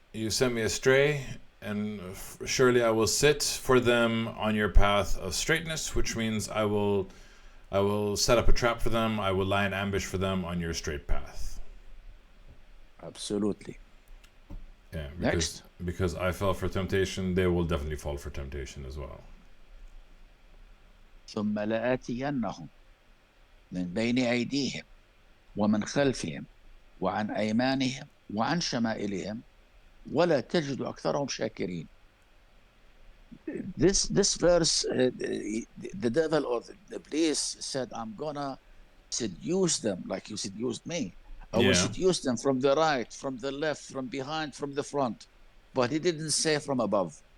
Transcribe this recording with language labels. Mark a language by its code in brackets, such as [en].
[en] You sent me astray, and surely I will sit for them on your path of straightness, which means I will set up a trap for them. I will lie in ambush for them on your straight path. Absolutely. Yeah, Next. because I fell for temptation, they will definitely fall for temptation as well. [ar] ثم لآتينهم من بين أيديهم ومن خلفهم وعن أيمانهم وعن شمائلهم ولا تجد أكثرهم شاكرين. [en] This verse, the devil or the police said, I'm gonna seduce them like you seduced me. I will Yeah. seduce them from the right, from the left, from behind, from the front. But he didn't say from above.